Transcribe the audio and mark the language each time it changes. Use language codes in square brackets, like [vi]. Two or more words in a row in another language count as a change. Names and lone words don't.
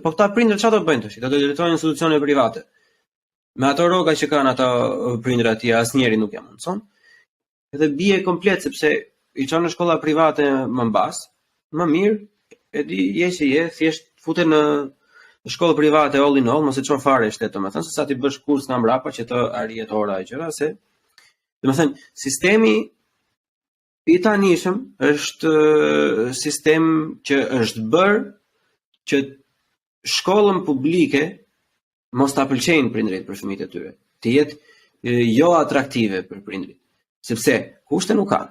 [sq] Po këta prindër çfarë do bëjnë tash? Do jetojnë në institucione private. Me ato rroga që kanë ata prindër atje, asnjëri nuk ja mundson. Edhe bie komplet sepse i çon në shkolla private më mbas, më mirë, e di thjesht futen në shkollë private [en] all in all, [sq] mos e çon fare shtet, domethënë, se sa ti bësh kurs nga mbrapa që të arrihet ora e gjëra, se domethënë sistemi i tanishëm është sistem që është bërë që shkollën publike mos ta pëlqejnë prindrit për fëmijët e tyre, të jetë jo atraktive për prindrit, sepse kushte nuk kanë.